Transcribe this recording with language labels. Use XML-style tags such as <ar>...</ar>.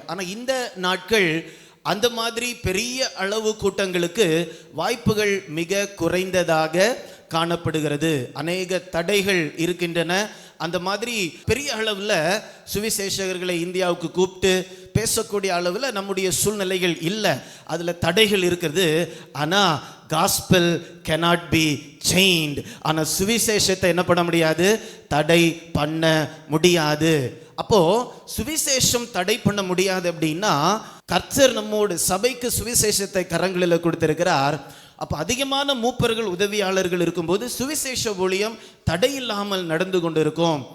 <ta>ஆனால் இந்த நாட்கள் அந்த மாதிரி பெரிய அளவு கூட்டங்களுக்கு வாய்ப்புகள் மிக குறைந்ததாக காணப்படுகிறது. அநேக தடைகள் இருக்கின்றன. அந்த மாதிரி பெரிய அளவில் சுவிசேஷகர்களை இந்தியாவுக்கு கூப்பிட்டு பேசக்கூடிய அளவில் நம்முடைய சூழ்நிலைகள் இல்லை. அதில் தடைகள் இருக்கிறது. ஆனால்</ta> <en>Gospel cannot be chained.</en> <ta>ஆனால் சுவிசேஷத்தை என்ன பண்ண முடியாது, தடை பண்ண முடியாது. அப்போ சுவிசேஷம் தடை பண்ண முடியாது அப்படின்னா கர்த்தர் நம்மோடு சபைக்கு சுவிசேஷத்தை கரங்களில் கொடுத்திருக்கிறார். அப்போ அதிகமான மூப்பர்கள் உதவியாளர்கள் இருக்கும்போது சுவிசேஷ ஊழியம் தடையில்லாமல் நடந்து கொண்டு இருக்கும்.</ta>